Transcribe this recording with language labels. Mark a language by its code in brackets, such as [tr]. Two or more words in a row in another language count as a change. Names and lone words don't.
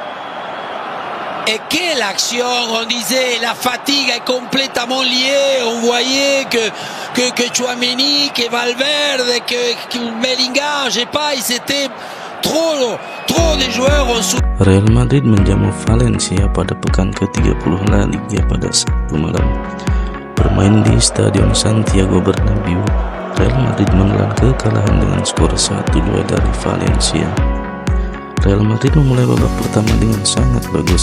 [fr] Et quelle action, on disait, la fatigue est complètement liée. On voyait que Tchouaméni, que Valverde, que Bellingham, je sais pas, ils étaient trop de joueurs en sous. [id] Real Madrid menjamu Valencia pada pekan ke-30 La Liga pada Sabtu malam. Bermain di Stadion Santiago Bernabeu, Real Madrid menelan kekalahan dengan skor 1-2 dari Valencia. Real Madrid memulai babak pertama dengan sangat bagus.